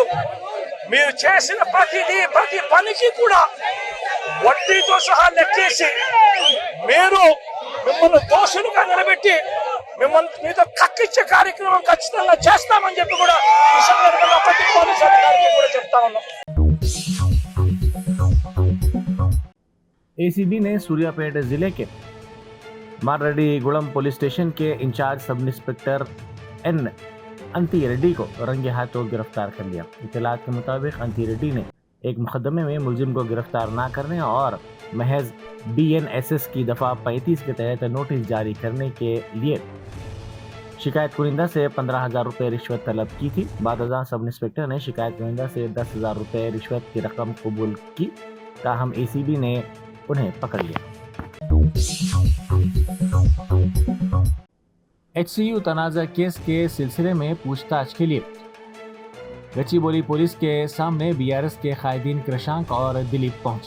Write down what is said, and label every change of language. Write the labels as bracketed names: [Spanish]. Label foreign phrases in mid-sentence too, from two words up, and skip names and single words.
[Telugu] మీరు చేసిన ప్రతి పనికి కూడా వడ్డీతో సహా లెక్కేసి మిమ్మల్ని దోషులుగా నిలబెట్టి మీతో కక్కిచ్చే కార్యక్రమం ఖచ్చితంగా చేస్తామని చెప్పి కూడా ఈ సందర్భంగా ప్రతి పోలీస్ అధికారికి కూడా చెప్తా ఉన్నాం. [Urdu] اے سی بی نے سوریا پیٹ ضلع کے مارریڈی گڑم پولیس اسٹیشن کے انچارج سب انسپکٹر این انتی ریڈی کو رنگ ہاتھوں گرفتار کر لیا۔ اطلاعات کے مطابق انتی ریڈی نے ایک مقدمے میں ملزم کو گرفتار نہ کرنے اور محض BNSS کی دفعہ 35 کے تحت نوٹس جاری کرنے کے لیے شکایت کنندہ سے 15,000 روپے رشوت طلب کی تھی. بعد ازاں سب انسپکٹر نے شکایت کنندہ سے 10,000 روپے رشوت کی رقم قبول کی. تاہم ACB نے انہیں پکڑ لیا. HCU تنازعہ کیس کے سلسلے میں پوچھ تاچھ کے لیے گچی باؤلی پولیس کے سامنے BRS کے قائدین کرشانک اور دلیپ پہنچے.